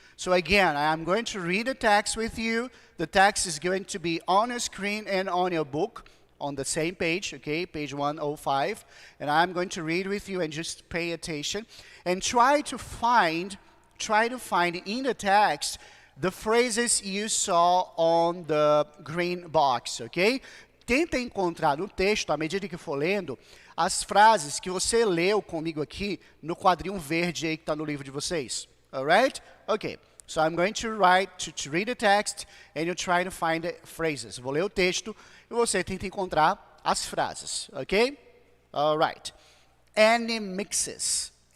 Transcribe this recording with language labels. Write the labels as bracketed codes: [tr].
[en] So again, I'm going to read the text with you. The text is going to be on your screen and on your book on the same page, okay, page 105. And I'm going to read with you and just pay attention and try to find in the text the phrases you saw on the green box, ok? [pt] Tenta encontrar no texto, à medida que for lendo, as frases que você leu comigo aqui no quadrinho verde aí que está no livro de vocês. [en] Alright? Okay. So I'm going to read the text and you try to find the phrases. [pt] Vou ler o texto e você tenta encontrar as frases, ok? [en] Alright. Any mixes.